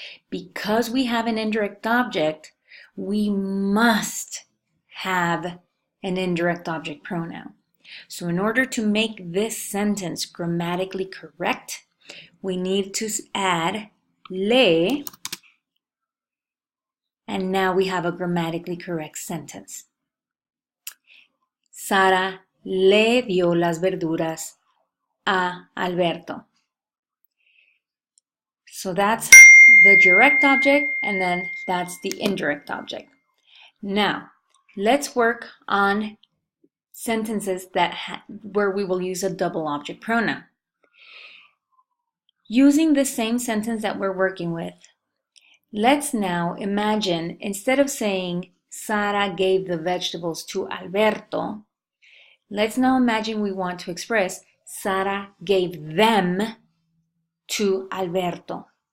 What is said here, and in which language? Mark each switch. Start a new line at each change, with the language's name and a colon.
English: Because we have an indirect object, we must have an indirect object pronoun. So in order to make this sentence grammatically correct, we need to add le, and now we have a grammatically correct sentence.
Spanish: Sara le dio las verduras a Alberto.
English: So that's the direct object, and then that's the indirect object. Now, let's work on sentences where we will use a double object pronoun. Using the same sentence that we're working with, let's now imagine, instead of saying Sara gave the vegetables to Alberto, let's now imagine we want to express Sara gave them to Alberto.